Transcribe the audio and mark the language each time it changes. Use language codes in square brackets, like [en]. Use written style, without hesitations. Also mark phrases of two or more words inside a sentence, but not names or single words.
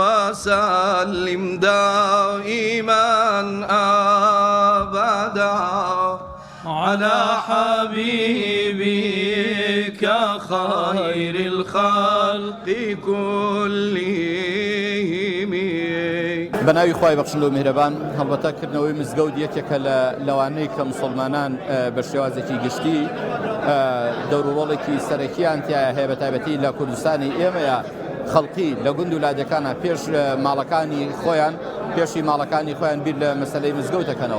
[ar] وسلم دائما أبدا على حبيبك خير الخلق كلهم. [ckb] بەناوی خوای بەخشندە و میهرەبان، هەڵبەتەکردنەوەی مزگەوت یەکێکە لە لەوانەی کە مسلمانان بە شێوازێکی گشتی دەوروڕۆڵێکی سەرەکییان تایە هەیە، بە تایبەتی لە کوردستانی ئێمەیە خەڵقی لە گوند و لادەکانە پێش ماڵەکانی خۆیان پێشی ماڵەکانی خۆیان بیر لە مەسەلەی مزگەوتەکەنەوە.